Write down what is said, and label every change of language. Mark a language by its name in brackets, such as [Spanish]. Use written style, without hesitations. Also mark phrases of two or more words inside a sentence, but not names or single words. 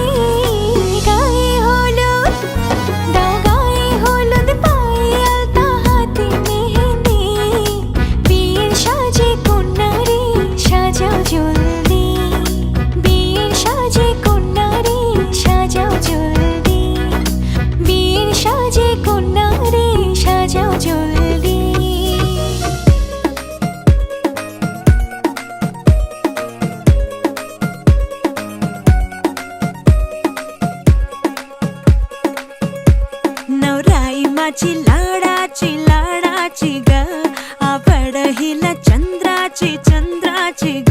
[Bangla] গায়ে হলুদ, দাও গায়ে হলুদ, পায়ে আলতা, হাতে মেহেদি, বিয়ের সাজে কন্যারে সাজাও জলদি। বিয়ের সাজে কন্যারে সাজাও জলদি, বিয়ের সাজে কন্যারে সাজাও জলদি। [Marathi] नवराई माझी लाडाची ग, आवड हिला चंद्राची चंद्राची ग।